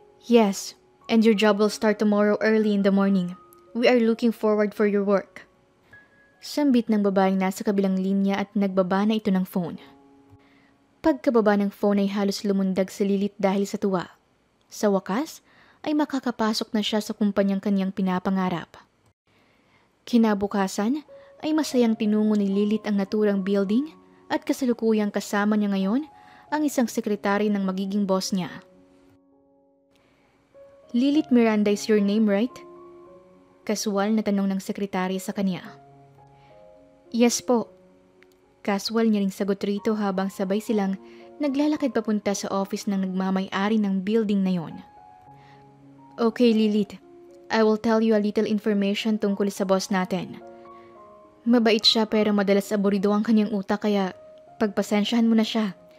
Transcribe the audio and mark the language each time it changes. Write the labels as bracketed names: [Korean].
[English] Yes, and your job will start tomorrow early in the morning. We are looking forward for your work. [Filipino] Sambit ng babaeng nasa kabilang linya at nagbaba na ito ng phone. Pagkababa ng phone ay halos lumundag si Lilith dahil sa tuwa. Sa wakas, ay makakapasok na siya sa kumpanyang kanyang pinapangarap. Kinabukasan, ay masayang tinungo ni Lilith ang naturang building at kasalukuyang kasama niya ngayon ang isang sekretary ng magiging boss niya. [English] Lilith Miranda is your name, right? [Filipino] Kaswal na tanong ng sekretarya sa kanya. Yes po. Kaswal niya ring sagot rito habang sabay silang naglalakad papunta sa office ng nagmamay-ari ng building na yon. Okay, Lilith. [English] I will tell you a little information [Filipino] tungkol sa boss natin. Mabait siya pero madalas aburido ang kanyang utak kaya pagpasensyahan mo na siya.